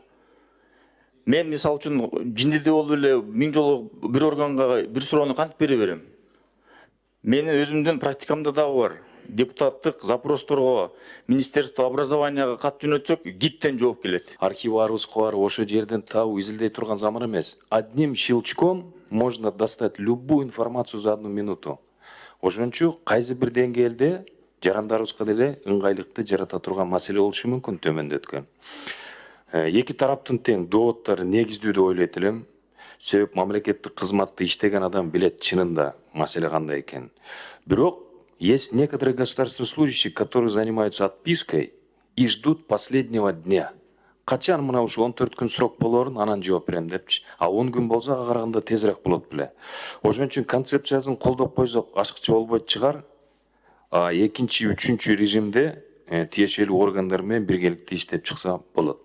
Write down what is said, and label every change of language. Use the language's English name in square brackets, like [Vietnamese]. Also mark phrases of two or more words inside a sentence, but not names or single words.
[Kyrgyz] Мен мисалы үчүн жиндиде болуп эле 1000 жолу бир органга бир суроону кантип бере берем? Менин өзүмдүн практикамда дагы бар. Депутаттык запросторго [Russian] Министерство образованияга [Kyrgyz] кат жөнөтсөк, гидтен жооп келет. Архиварыбызга бар, ошо жерден табып изилдей турган заман эмес. [Russian] Одним щелчком можно достать любую информацию за 1 минуту. [Kyrgyz] Ошон үчүн кайсы бир деңгээлде жарандарыбызга деле ыңгайлыкты жарата турган маселе болушу мүмкүн төмөндөткөн. Эки тараптын тең доводдору негиздүү деп ойлойт элем. Себеп мамлекеттик кызматты иштеген адам билет чынында маселе кандай экен. [Russian] Бирок есть некоторые государственные служащие, которые занимаются отпиской и ждут последнего дня. [Kyrgyz] Качан мына ушу 14 күн срок болорун анан жооп берем депчи. А 10 күн болсо ага караганда тезирээк болот беле. Ошон үчүн концепциясын колдоп койсок ашыкчы болбойт чыгар. Экинчи, үчүнчү режимде тиешелүү органдар менен биргеликте иштеп чыкса болот.